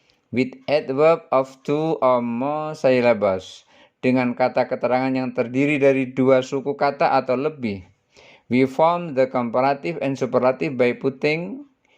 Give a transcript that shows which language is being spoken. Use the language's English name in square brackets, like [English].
[English] With adverb of two or more syllables. [Indonesian] Dengan kata keterangan yang terdiri dari dua suku kata atau lebih. [English] We form the comparative and superlative by putting.